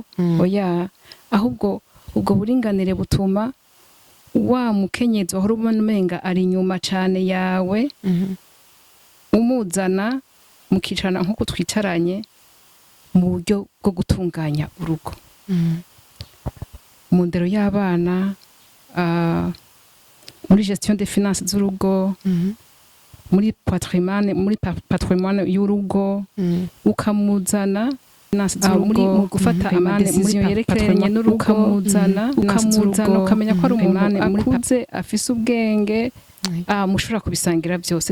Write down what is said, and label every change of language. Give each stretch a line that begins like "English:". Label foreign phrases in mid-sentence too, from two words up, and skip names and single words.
Rundi: Oya, ahubwo ubwo buringanire butuma wa mukenyezi wahora ubona umenga ari inyuma cane yawe umuzana mukicarana nk'uko twicaranye mu buryo bwo gutunganya urugo. Mu ndero y'abana, muri
French: gestion des finances
Rundi: z'urugo, muri patrimoine y'urugo, ukamuzana muri mu gufata amadecision yerekeranye n'urugo, ukamuzana ukamenya ko ari umuntu akuze afise ubwenge mushobora kubisangira byose.